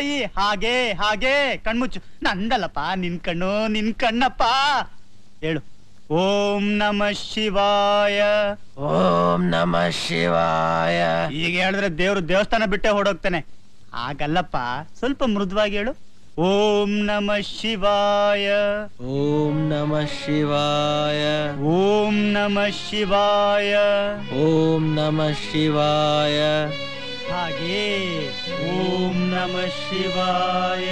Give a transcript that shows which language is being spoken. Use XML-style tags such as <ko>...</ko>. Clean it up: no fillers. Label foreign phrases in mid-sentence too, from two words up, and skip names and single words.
<kn>ಹಾಗೆ ಹಾಗೆ ಕಣ್ಮುಚ್ಚು. ನಂದಲ್ಲಪ್ಪ, ನಿನ್ ಕಣ್ಣು, ನಿನ್ ಕಣ್ಣಪ್ಪ.</kn> <sa>ಹೇಳು, ಓಂ ನಮಃ ಶಿವಾಯ. ಓಂ ನಮಃ ಶಿವಾಯ.</sa> <kn>ಈಗ ಹೇಳಿದ್ರೆ ದೇವ್ರು ದೇವಸ್ಥಾನ ಬಿಟ್ಟೆ ಹೊಡೋಗ್ತಾನೆ. ಹಾಗಲ್ಲಪ್ಪ, ಸ್ವಲ್ಪ ಮೃದುವಾಗಿ ಹೇಳು.</kn> <sa>ಓಂ ನಮಃ ಶಿವಾಯ. ಓಂ ನಮಃ ಶಿವಾಯ. ಓಂ ನಮಃ ಶಿವಾಯ. ಓಂ ನಮಃ ಶಿವಾಯ. ಹಾಗೆ ಓಂ ನಮಃ ಶಿವಾಯ.</sa>